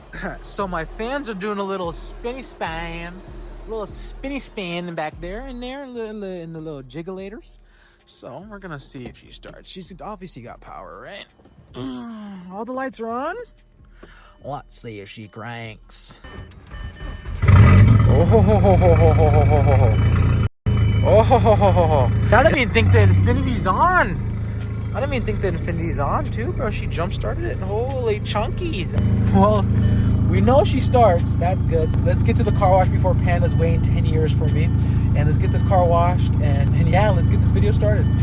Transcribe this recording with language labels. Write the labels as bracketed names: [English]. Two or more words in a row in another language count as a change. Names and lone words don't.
[English] So my fans are doing a little spinny span. little spinny span back there, in the little jiggulators. So we're gonna see if she starts. She's obviously got power, right? All the lights are on. Let's see if she cranks. Oh ho ho ho ho ho ho ho ho ho. Oh ho ho ho ho ho. I didn't even think the Infinity's on. I didn't even think the Infinity's on too, bro. She jump started it. Holy chunky. Well, we know she starts. That's good. Let's get to the car wash before Panda's waiting 10 years for me. And let's get this car washed. And yeah, let's get this video started.